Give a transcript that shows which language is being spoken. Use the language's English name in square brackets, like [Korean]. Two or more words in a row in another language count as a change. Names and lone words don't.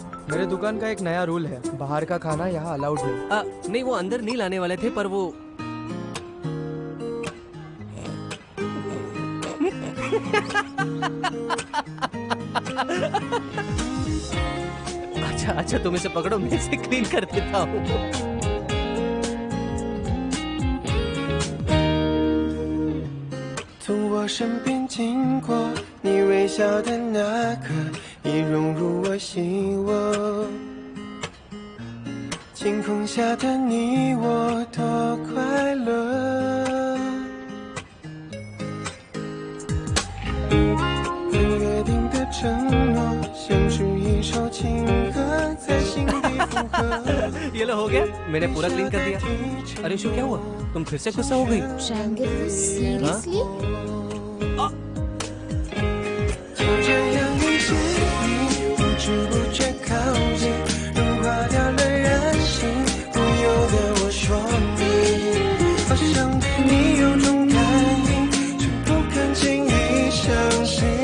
[Hindi] मेरे दुकान का एक नया रूल है, बाहर का खाना यहाँ अलाउड है। नहीं, वो अंदर नहीं लाने वाले थे, पर वो अच्छा अच्छा, तुम इसे पकड़ो, मैं इसे क्लीन कर देता हूँ। [Chinese] 从我身边经过，你微笑的那刻，已融入我心窝。晴空下的你我多快乐，约定的承诺，像是一首情歌，在心底附和。 [Hindi] ये लो, हो गया, मैंने पूरा क्लीन कर दिया। अरे शो, क्या हुआ? तुम फिर से गुस्सा हो गई? [English] triangle seriously? [Chinese] 就这样遇见你，不知不觉靠近，融化掉了人性，不由得我说你，好像对你有种感应，却不敢轻易相信。